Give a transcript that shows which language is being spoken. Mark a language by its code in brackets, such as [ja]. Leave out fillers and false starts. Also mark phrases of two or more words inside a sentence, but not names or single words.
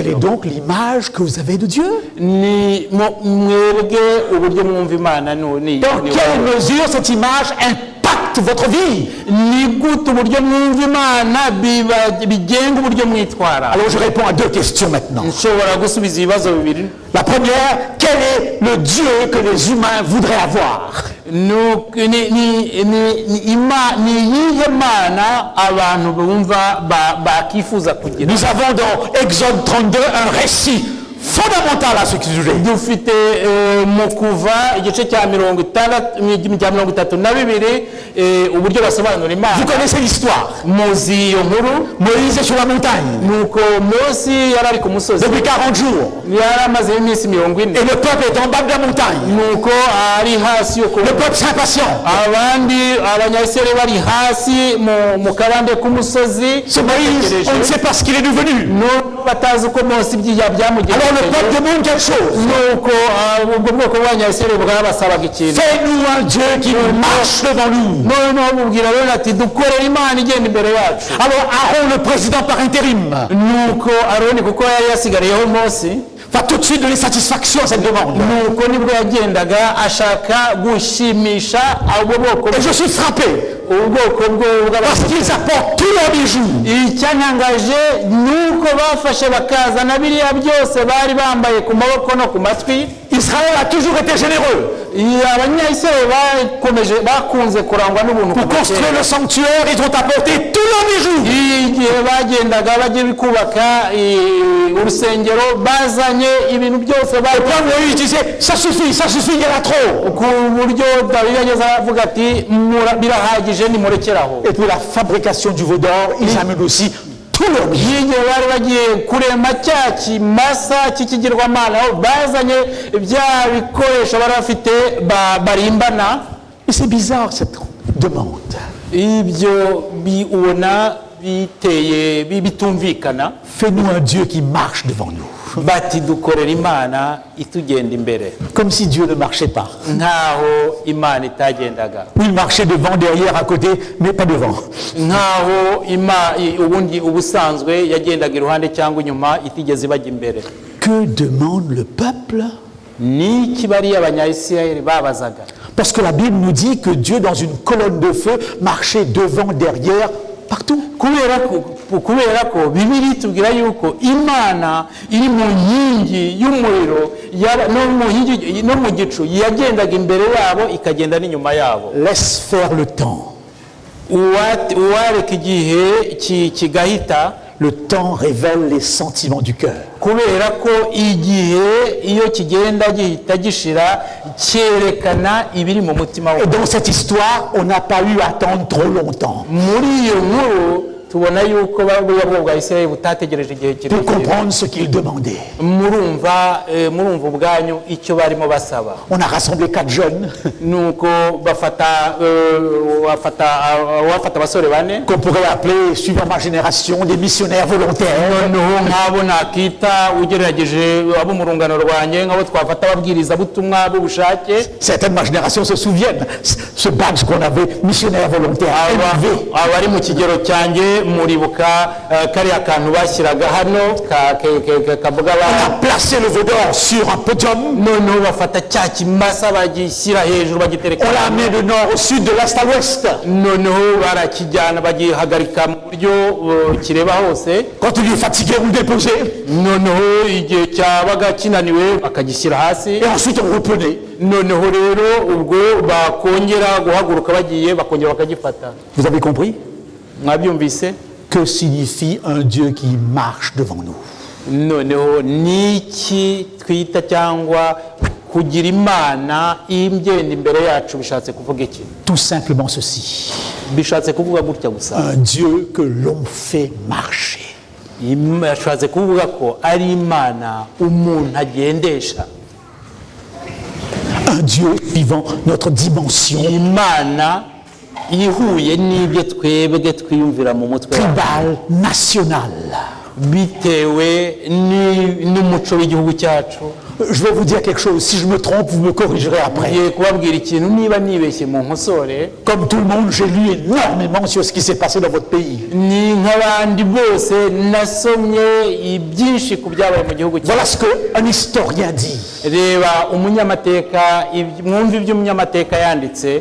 [fr] Quelle est donc l'image que vous avez de Dieu? [rw] Ni mwebwe uburyo mwumva Imana ni [fr] Dans quelle mesure cette image impacte votre vie? [rw] ni gute uburyo mwumva Imana bigenga uburyo mwitwara? [fr] Alors je réponds à deux questions maintenant. [rw] Nshobora gusubiza ibibazo bibiri. [fr] La première, quel est le Dieu que les humains voudraient avoir? [rw] Ni iyihe Mana abantu bumva bakifuza kugira? [fr] Nous avons dans Exode 32 un récit fondamental à ce sujet. [rw] dufite mu kuva igice cya 32 uburyo basobanura [fr] Vous [rw] imana. [fr] connaissez l'histoire. [rw] Muzi iyo nkuru. [fr] Moïse est sur la montagne [rw] Nuko Mose yari ari ku musozi, [fr] depuis 40 jours. [rw] yari amaze iminsi 40. [fr] Et le peuple est en bas de la montagne. [rw] Nuko ari hasi yo ku [fr] Le peuple s'impatient. [rw] abandi abanyayisirayeli bari hasi mu kabande k'umusozi. [fr] Ce Moïse, on ne sait pas ce qu'il est devenu. [rw] No batazi uko Mose [fr] Alors le [rw] byamugendekeye. [fr] peuple demande quelque chose. [rw] Nuko ubwo bwoko bw'abanyayisirayeli bwabasabaga ikintu. [fr] Fais-nous un Dieu qui marche devant nous. [rw] noneho bamubwira rero ati dukorere imana igenda imbere yacu. [fr] Alors Aaron, le président par intérim, [rw] Nuko Aroni kuko yari yasigariyeho Mose, [fr] va tout de suite donner satisfaction à cette demande. [rw] nuko nibwo yagendaga ashaka gushimisha abo bwoko [fr] Et je suis frappé [rw] ubwoko [fr] parce qu'ils apportent tous leurs bijoux. [rw] icyantangaje nuko bafashe bakazana biriya byose bari bambaye ku maboko no ku matwi. [fr] Israël a toujours été généreux. [rw] abanyayisirayeli bakunze kurangwa n'ubuntu [fr] Pour [rw] kuva [fr] construire [rw] kera. [fr] le sanctuaire, ils ont apporté tous leurs bijoux. [rw] igihe bagendaga bagiye kubaka urusengero bazanye ibintu byose [fr] Et quand Moïse disait, ça suffit, il y en a trop. [rw] ku buryo Dawidi yageze avuga ati birahagije nimurekeraho. [fr] Et pour la fabrication du veau d'or, ils amènent aussi tous leurs bijoux. [rw] igihe bari bagiye kurema cya kimasa cy'ikigirwamana aho bazanye bya bikoresho bari bafite barimbana. [fr] Et c'est bizarre cette demande. [rw] ibyo ubona biteye bitumvikana. [fr] Fais-nous un Dieu qui marche devant nous. [rw] bati dukorera imana itugenda imbere, [fr] Comme si Dieu ne marchait pas. [rw] nkaho imana itagendaga, [fr] Ou il marchait devant, derrière, à côté, mais pas devant. [rw] nkaho ubundi ubusanzwe yagendaga iruhande cyangwa inyuma itigeze ibajya imbere. [fr] Que demande le peuple? [rw] Niki bariya abanyayisirayeli babazaga? [fr] Parce que la Bible nous dit que Dieu, dans une colonne de feu, marchait devant, derrière, partout. [rw] kubera ko Bibiliya itubwira yuko imana iri mu nkingi y'umuriro no mu gicu yagendaga imbere yabo ikagenda n'inyuma yabo. [fr] Laisse faire le temps. [rw] uwareka igihe kigahita, [fr] Le temps révèle les sentiments du cœur. [rw] kubera ko igihe iyo kigenda gihita gishira cyerekana ibiri mu mutima [fr] Et [rw] wawe. [fr] dans cette histoire, on n'a pas eu à attendre trop longtemps [rw] Muri iyo nkuru tubona yuko buriya bwoko bwa Isirayeli butategereje igihe [fr] pour [rw] kirekire. [fr] comprendre ce qu'il demandait. [rw] murumva ubwanyu icyo barimo basaba. [fr] On a rassemblé 4 jeunes [rw] nuko bafata abasore bane, [fr] qu'on pourrait appeler, suivant ma génération, des missionnaires volontaires. [rw] noneho nk'abo nakita ugerageje abo mu rungano rwanjye nk'abo twafata ababwirizabutumwa b'ubushake. [fr] Certains de ma génération se souviennent, ce badge qu'on avait, missionnaire volontaire, élevé. [rw] abari mu kigero cyanjye muribuka kariya kantu bashyiraga hano kavuga [fr] On a placé le veau d'or sur un podium. [rw] noneho bafata cya kimasa bagishyira hejuru bagitereka [fr] On l'a amené du nord au sud, de l'est à l'ouest. [rw] noneho barakijyana bagihagarika mu buryo kireba hose. [fr] Quand il est fatigué, on le déposait. [rw] noneho igihe cyabaga kinaniwe bakagishyira hasi. [fr] Et ensuite, on reprenait. [rw] noneho rero ubwo bakongera guhaguruka bagiye bakongera bakagifata. [fr] Vous avez compris? [rw] Mwabyumvise? [fr] Que signifie un Dieu qui marche devant nous? [rw] noneho niki twita cyangwa kugira imana igenda imbere yacu bishatse kuvuga iki? [fr] Tout simplement ceci. [rw] bishatse kuvuga gutya gusa. [fr] Un Dieu que l'on fait marcher. [rw] bishatse kuvuga ko ari imana umuntu agendesha, [fr] Un Dieu vivant notre dimension [rw] imana ihuye n'ibyo twebwe twiyumvira mu mutwe wacu, [fr] tribale, nationale. [rw] bitewe n'umuco w'igihugu cyacu. [fr] Je vais vous dire quelque chose. Si je me trompe, vous me corrigerez après. [rw] ngiye kubabwira ikintu niba nibeshye mu nkosore. [fr] Comme tout le monde, j'ai lu énormément sur ce qui s'est passé dans votre pays. [rw] ni nk'abandi bose nasomye byinshi ku byabaye mu gihugu [fr] Voilà [rw] cyacu. [fr] ce qu'un historien dit. [rw] reba umunyamateka, mwumva ibyo umunyamateka yanditse